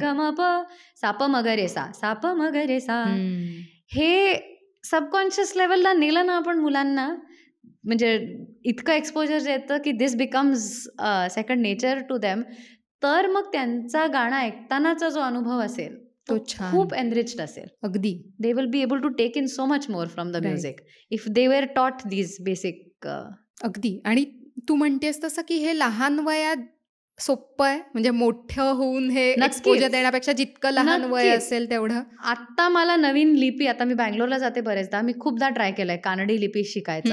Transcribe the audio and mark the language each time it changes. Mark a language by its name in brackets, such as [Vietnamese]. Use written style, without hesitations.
[Marathi] ग म प सा प म ग रे सा, सा प म ग रे सा. हे सबकॉन्शियस लेवलला नेलं ना आपण मुलांना म्हणजे इतकं एक्सपोजर येतं की [English] This becomes second nature to them. [Marathi] तर मग त्यांचा गाणं ऐकतानाचा जो अनुभव असेल तो तो छान. खूप एनरिच्ड असेल. अगदी. [English] They will be able to take in so much more from the right. Music if they were taught these basic. [Marathi] अगदी. आणि तू म्हणतेस तसं की हे लहान वयात सोपं आहे, म्हणजे मोठं होऊन हे एक्सपोजर नक्कीच. देण्यापेक्षा जितकं लहान वय नक्कीच. असेल तेवढं. आत्ता मला नवीन लिपी, आता मी बँगलोरला जाते बरेचदा, मी खूपदा ट्राय केलंय कानडी लिपी शिकायचा.